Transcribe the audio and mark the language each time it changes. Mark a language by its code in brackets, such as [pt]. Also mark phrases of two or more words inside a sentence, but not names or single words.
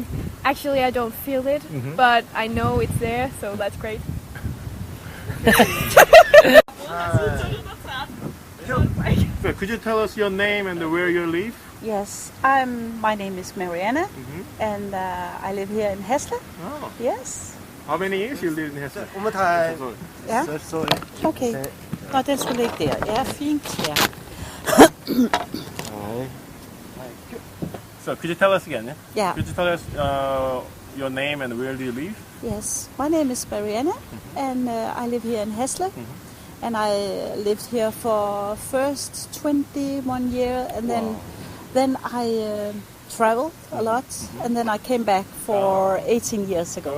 [en] Actually, I don't feel it, but I know it's there, so that's great. So Okay, could you tell us your name and where you live? Yes, my name is Mariana, and I live here in Hesle. Oh. Yes. How many years you live in Hesle? [no] Ja. Okay. Nå, den skulle ligge der. Ja, fint. Ja. [en] So, could you tell us again? Yeah. Yeah. Could you tell us your name and where do you live? Yes, my name is Mariana, and I live here in Hesle. And I lived here for first 21 years, and then I traveled a lot, and then I came back for 18 years ago.